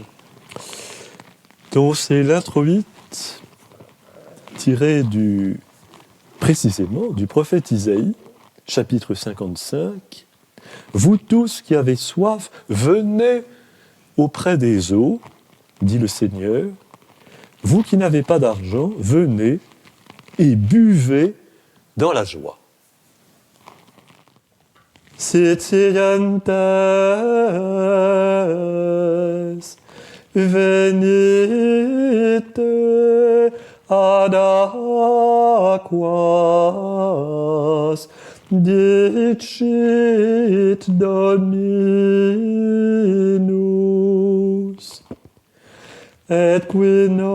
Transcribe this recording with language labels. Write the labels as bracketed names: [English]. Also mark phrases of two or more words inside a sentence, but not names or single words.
[French] Donc c'est l'introïte tiré précisément du prophète Isaïe, chapitre 55. « Vous tous qui avez soif, venez auprès des eaux, dit le Seigneur. Vous qui n'avez pas d'argent, venez et buvez dans la joie. [Latin] » Sitientes, venite ad aquas, dicit Dominus, et qui